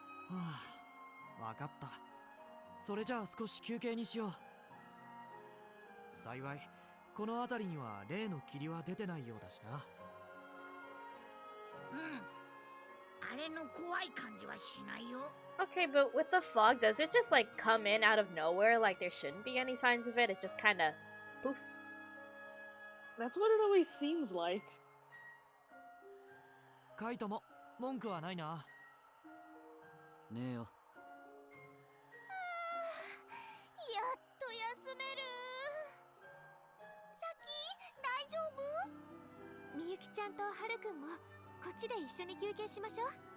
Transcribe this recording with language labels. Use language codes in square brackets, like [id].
[ja] はあ、わかった。それじゃあ少し休憩にしよう。幸いこの辺りには例の霧は出てないようだしな。うん。あれの怖い感じはしないよ。 [en] Okay, but with the fog, does it just like come in out of nowhere like there shouldn't be any signs of it? It just kind of poof. That's what it always seems like. [ja] カイトも文句はないな。ねえよ。やっと休める。さっき大丈夫？みゆきちゃんとはるくんもこっちで一緒に休憩しましょう。